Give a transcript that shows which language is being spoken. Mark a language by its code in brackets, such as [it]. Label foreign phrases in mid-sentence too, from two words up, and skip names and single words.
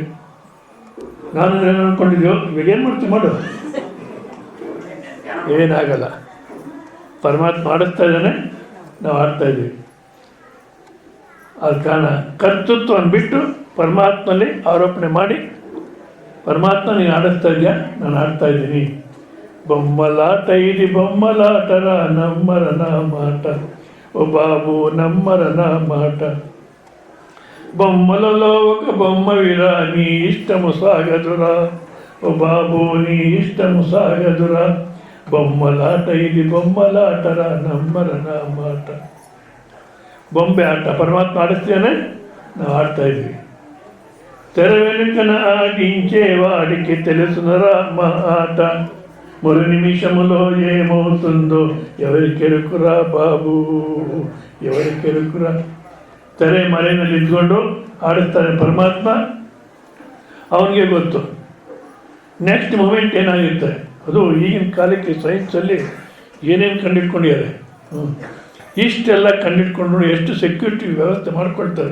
[kn] ನಾನು ಏನು ಅಂದ್ಕೊಂಡಿದ್ದೀವೋ, ಇವಾಗ ಏನು ಮಾಡ್ತೀವಿ ಮಾಡು, ಏನಾಗಲ್ಲ. ಪರಮಾತ್ಮ ಆಡಿಸ್ತಾ ಇದ್ದಾನೆ, ನಾವು ಆಡ್ತಾ ಇದ್ದೀವಿ. ಅದು ಕಾರಣ ಕರ್ತೃತ್ವವನ್ನು ಬಿಟ್ಟು ಪರಮಾತ್ಮನಲ್ಲಿ ಆರೋಪಣೆ ಮಾಡಿ, ಪರಮಾತ್ಮ ನೀನು ಆಡಿಸ್ತಾ ಇದೆಯಾ, ನಾನು ಆಡ್ತಾ ಇದ್ದೀನಿ. [te] ಬೊಮ್ಮಲಾಟ ఇది బొమ్మలాటర నమ్మరన మాట, ఓ బాబు నమ్మరన మాట. బొమ్మలలో ఒక బొమ్మవిరా, నీ ఇష్టము సాగదురా, ఓ బాబు నీ ఇష్టము సాగదురా. బొమ్మలాట ఇది బొమ్మలాటర నమ్మరన మాట. [kn] ಬೊಂಬೆ ಆಟ ಪರಮಾತ್ಮ ಆಡಿಸ್ತಾನೆ, ನಾವು ಆಡ್ತಾ ಇದ್ವಿ. [te] తెర వెనుకన ఆడించే వాడికి తెలుసునరా మా ఆట, మరు నిమిషములో ఏమవుతుందో ఎవరికెరుకురా బాబు, ఎవరికెరుకురా. [kn] ತೆರೆ ಮರೆಯಲ್ಲಿ ಇದ್ಕೊಂಡು ಆಡಿಸ್ತಾನೆ ಪರಮಾತ್ಮ, ಅವನಿಗೆ ಗೊತ್ತು [en] next moment [kn] ಏನಾಗಿರ್ತಾರೆ. ಅದು ಈಗಿನ ಕಾಲಕ್ಕೆ ಸೈನ್ಸಲ್ಲಿ ಏನೇನು ಕಂಡಿಡ್ಕೊಂಡಿದ್ದಾರೆ, ಇಷ್ಟೆಲ್ಲ ಕಂಡಿಡ್ಕೊಂಡ್ರು, ಎಷ್ಟು ಸೆಕ್ಯೂರಿಟಿ ವ್ಯವಸ್ಥೆ ಮಾಡ್ಕೊಳ್ತಾರೆ.